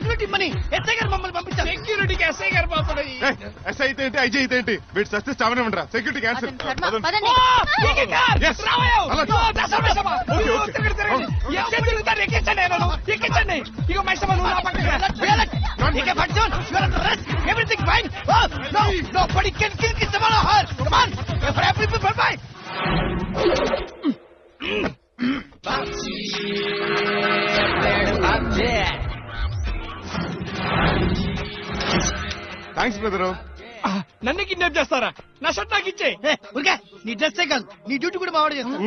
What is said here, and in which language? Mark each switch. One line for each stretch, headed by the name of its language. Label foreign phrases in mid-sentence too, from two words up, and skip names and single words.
English: security money
Telugu: ఎస్ఐ గారు మమ్మల్ని పంపించారు. సెక్యూరిటీకి ఎస్ఐ గారు పంపడం. ఎస్ఐ అయితే ఏంటి, ఐజీ అయితే ఏంటి? వీటి సస్తే చావనే ఉండరా?
English: security cancel.
Telugu: ఎక్కించండి. ఇక మైసమ్మ నువ్వు నా పక్కన
English: Everything fine. Oh, no, nobody can kill Kissamala her. Come on, for every people, bye. thanks brother.
Telugu: నన్ను కిడ్నాప్ చేస్తారా? నా షర్ట్ నాకు ఇచ్చే. నీ డ్రెస్సే కాదు, నీ డ్యూటీ కూడా మావాడు చేస్తా.